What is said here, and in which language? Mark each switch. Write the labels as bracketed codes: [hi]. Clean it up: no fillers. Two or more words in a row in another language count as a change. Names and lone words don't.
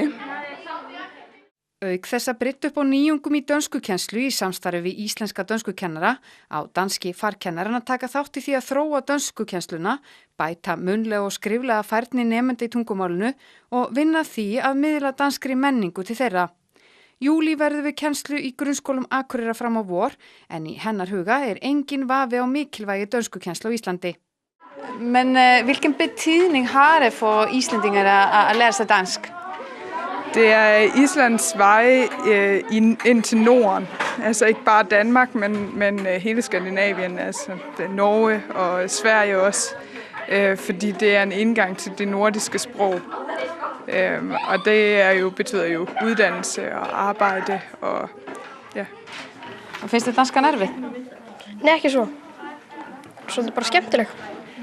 [is] Auk þess að brydda upp á nýjungum í dönskukennslu í samstarfi við íslenska dönskukennara á danski farkennarinn að taka þátt í því að þróa dönskukennsluna, bæta munnlega og skriflega færni nemenda í tungumálinu og vinna því að miðla danskri menningu til þeirra. Júlí verður við kennslu í grunnskólum Akureyrar fram á vor, en í hennar huga er engin vafi á mikilvægi dönskukennslu á Íslandi. [da] Men hvilken betydning har det for islændingar at lære sig dansk? Det er Islands vej ind til Norden. Altså ikke bare Danmark, men hele Skandinavien, altså Norge og Sverige også. Fordi det er en indgang til det nordiske sprog. Og det betyder jo uddannelse og arbejde og ja. [is] Og finnst þér danskan erfið? Nei, ekki svo. Svolítið bara skemmtileg.